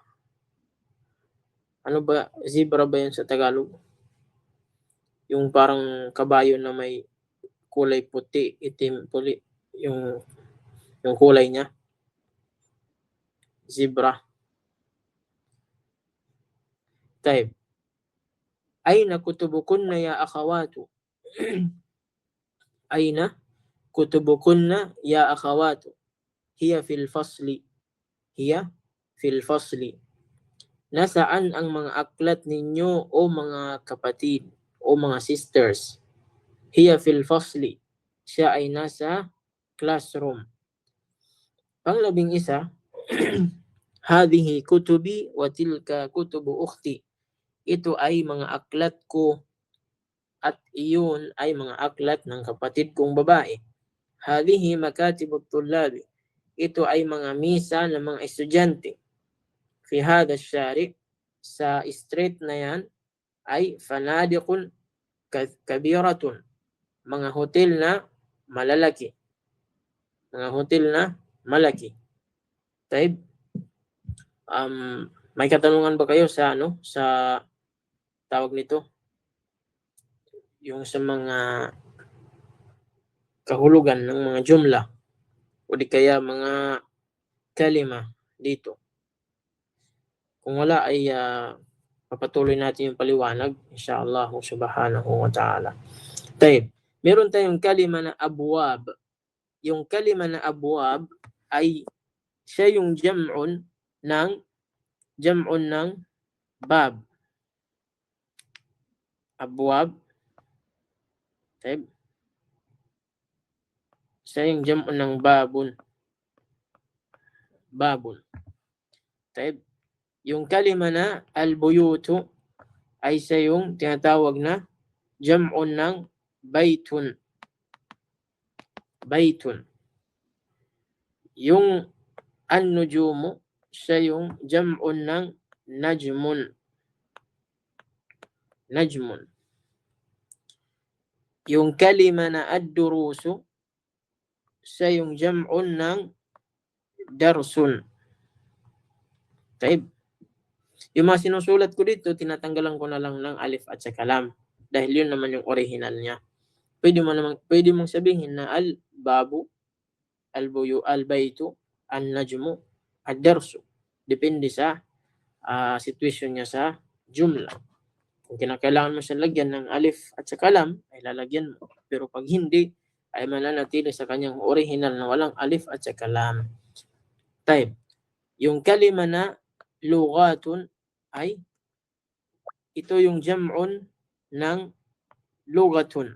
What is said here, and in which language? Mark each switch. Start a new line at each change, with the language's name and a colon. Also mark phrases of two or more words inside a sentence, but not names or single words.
Filipino: Ano ba? Zebra ba yun sa Tagalog? Yung parang kabayo na may kulay puti, itim, puli, yung kulay niya. Zebra. Type.
Arabic: أين كتبكن يا أخوات. أين كتبكن يا أخوات. هي في الفصل. هي في الفصل.
Filipino: Nasaan ang mga aklat ninyo o mga kapatid o mga sisters?
Arabic: هي في الفصل.
Filipino: Siya ay nasa classroom. Panglabing isa,
Arabic: هذه كتبي وتلك كتب أختي.
Filipino: Ito ay mga aklat ko at iyon ay mga aklat ng kapatid kong babae.
Arabic: هذه مكاتب الطلاب.
Filipino: Ito ay mga misa ng mga estudyante.
Arabic: في هذا الشارع,
Filipino: sa street na yan ay
Arabic: فنادق كبيرة.
Filipino: Mga hotel na malalaki. Mga hotel na malaki. Taib. May katanungan ba kayo sa sa tawag nito? Yung sa mga kahulugan ng mga jumla o di kaya mga kalima dito. Kung wala ay papatuloy natin yung paliwanag,
Arabic: إن شاء الله سبحانه وتعالى.
Filipino: Taib. Meron tayong kalima na abwab. Yung kalima na abwab ay siya yung jam'un ng bab.
Arabic: أبواب. طيب.
Filipino: Siya yung jam'un ng babun.
Arabic: باب. طيب.
Filipino: Yung kalima na al-buyutu ay siya yung tinatawag na jam'un ng baytun. Baytun. Yung an-nujumu siya yung jam'un ng najmun. Najmun. Yung kalima na ad-durusu siya yung jam'un ng darsun. Taib. Yung mga sinusulat ko dito, tinatanggalan ko na lang ng alif at saka lam. Dahil yun naman yung original niya. Pwede mong sabihin na
Arabic: الباب، البيو، البيت، النجم، الدرس.
Filipino: Depende sa situation niya sa jumla. Kung kinakailangan mo siya lagyan ng alif at saka lam, ay lalagyan mo. Pero pag hindi, ay mananatili sa kanyang original na walang alif at saka lam. Type. Yung kalima na lugatun ay ito yung jam'un ng lugatun.